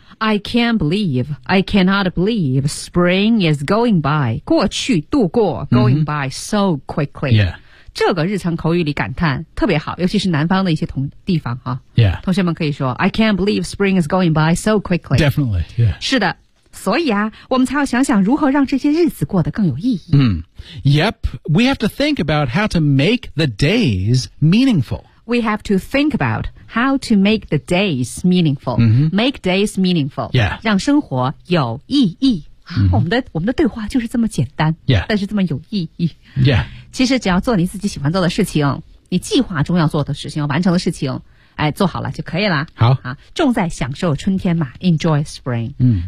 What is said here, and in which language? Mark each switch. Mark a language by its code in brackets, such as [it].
[en] I can't believe, I cannot believe spring is going by, [zh] 过去度过 [en] going by so quickly.、 Mm-hmm. Yeah. [zh] 这个日常口语里感叹特别好尤其是南方的一些地方、啊、 [en] Yeah. [zh] 同学们可以说 [en] I can't believe spring is going by so quickly. Definitely, yeah. [zh] 是的所以啊我们才要想想如何让这些日子过得更有意义。 Mm. [en] Yep, we have to think about how to make the days meaningful. We have to think about,How to make the days meaningful.、 Mm-hmm. Make days meaningful. Yeah. [zh] 让生活有意义、mm-hmm. 我们的对话就是这么简单、 [en] yeah. [zh] 但是这么有意义。 [en] Yeah. [zh] 其实只要做你自己喜欢做的事情你计划中要做的事情要完成的事情哎，做好了就可以了。好啊，重在享受春天嘛 ，Enjoy spring。嗯，